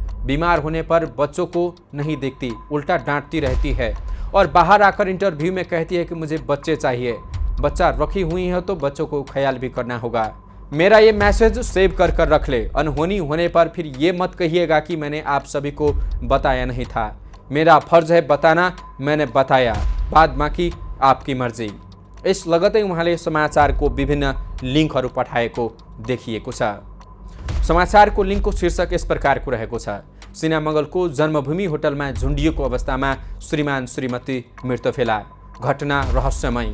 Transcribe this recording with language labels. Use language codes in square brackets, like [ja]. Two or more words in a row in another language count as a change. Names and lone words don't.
[hi] बीमार होने पर बच्चों को नहीं देखती, उल्टा डांटती रहती है और बाहर आकर इंटरव्यू में कहती है कि मुझे बच्चे चाहिए। बच्चा रखी हुई है तो बच्चों को ख्याल भी करना होगा। मेरा ये मैसेज सेव कर रख ले। अनहोनी होने पर फिर ये मत कहिएगा कि मैंने आप सभी को बताया नहीं था। मेरा फर्ज है बताना, मैंने बताया, बाद बाँकी आपकी मर्जी। [ne] यस लगतै उहाँले समाचारको विभिन्न लिङ्कहरू पठाएको देखिएको छ। समाचारको लिङ्कको शीर्षक यस प्रकारको रहेको छ। सिना मङ्गलको जन्मभूमि होटलमा झुन्डिएको अवस्थामा श्रीमान श्रीमती मृत फेला, घटना रहस्यमय।